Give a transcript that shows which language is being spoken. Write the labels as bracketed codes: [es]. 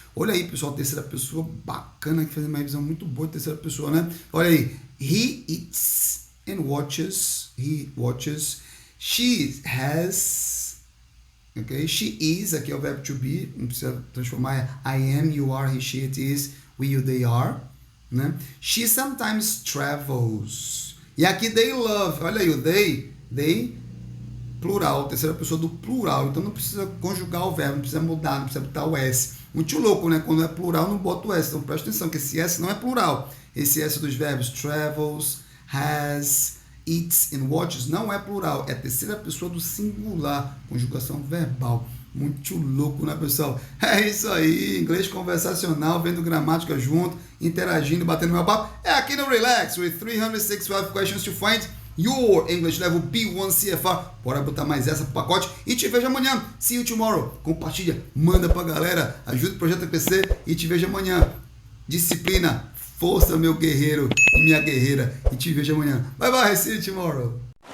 [pt] Olha aí, pessoal, terceira pessoa bacana, que faz uma revisão muito boa de terceira pessoa, né? Olha aí. [en] He eats and watches. He watches. She has. Ok? [pt] She is, aqui é o verbo to be. Não precisa transformar. [en] I am, you are, he, she, it is, we, you, they are. Né? She sometimes travels. [pt] E aqui [en] they love. [pt] Olha aí, o they, plural, terceira pessoa do plural. Então não precisa conjugar o verbo, não precisa mudar, não precisa botar o S. Muito louco, né? Quando é plural, não bota o S. Então presta atenção que esse S não é plural. Esse S dos verbos travels, has, eats and watches não é plural. É terceira pessoa do singular. Conjugação verbal. Muito louco, né, pessoal? É isso aí. Inglês conversacional, vendo gramática junto, interagindo, batendo meu papo. É aqui no Relax, with 365 questions to find your English level B1 CFR. Bora botar mais essa pro pacote e te vejo amanhã. [en] See you tomorrow. [pt] Compartilha, manda pra galera, ajuda o Projeto EPC e te vejo amanhã. Disciplina, força, meu guerreiro e minha guerreira. E te vejo amanhã. [en] Bye bye, see you tomorrow.